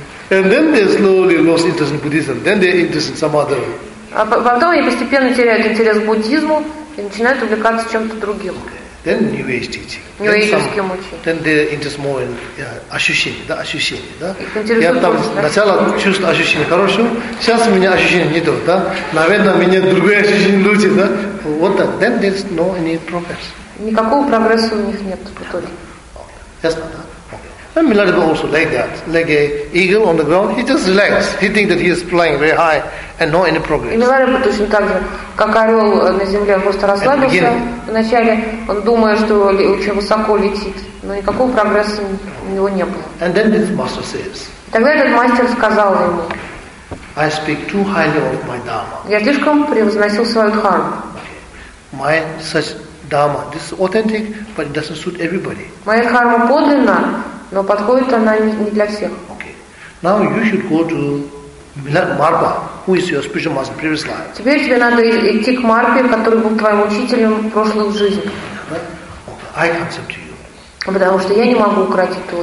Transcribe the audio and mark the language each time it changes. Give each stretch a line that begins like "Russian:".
English: And then they slowly lost interest in Buddhism. Then they interest in some other.
Russian: А потом они постепенно теряют интерес к буддизму и начинают увлекаться чем-то другим.
English: Then new age teaching. New age teaching. Then they interest more in
Russian: ощущения, да, ощущения, да. Я там сначала чувствовал ощущение хорошее, сейчас у меня ощущение не то, да. Наверное, у меня другое ощущение лучше, да. Вот так.
English: Then there's no any progress.
Russian: Никакого прогресса у них нет в итоге. Ясно, да.
English: And Milarepa also like that, like an eagle on the ground. He just relaxes. He thinks that he is flying very high and not any progress.
Russian: Milarepa точно так же, как орел на земле, просто расслабился. Вначале он думает, что очень высоко летит, но никакого прогресса у него не было.
English: And then this master says.
Russian: Тогда этот мастер сказал ему.
English: I speak too highly of my dharma.
Russian: Я слишком превозносил свою дхарму.
English: My such dharma. This is authentic, but it doesn't suit everybody.
Russian: Моя дхарма подлинна. Но подходит она не для всех.
English: Okay. Now you should go to Marpa, who is your spiritual master previous life.
Russian: Теперь тебе надо идти к Марпе, который был твоим учителем в прошлых жизнях.
English: Okay. I can't send to you.
Russian: Потому что я не могу украсть твою.